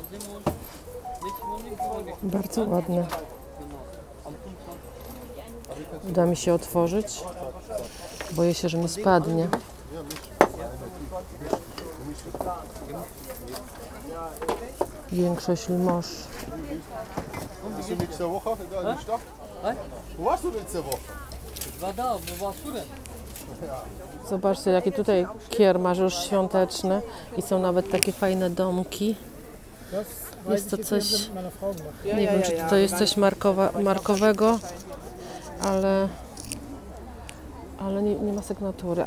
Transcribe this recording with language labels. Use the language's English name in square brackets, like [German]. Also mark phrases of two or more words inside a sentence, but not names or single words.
[Polish] Bardzo ładne. Uda mi się otworzyć. Boję się, że mi spadnie. Większość Limoges. [German] Bist du nächste Woche da in der Stadt? Wo warst du letzte Woche? Ich war da, wo warst du denn? [Polish] Zobaczcie, jaki tutaj kiermasz już świąteczny i są nawet takie fajne domki. Jest to coś, nie wiem, czy to jest coś markowego, ale nie ma sygnatury.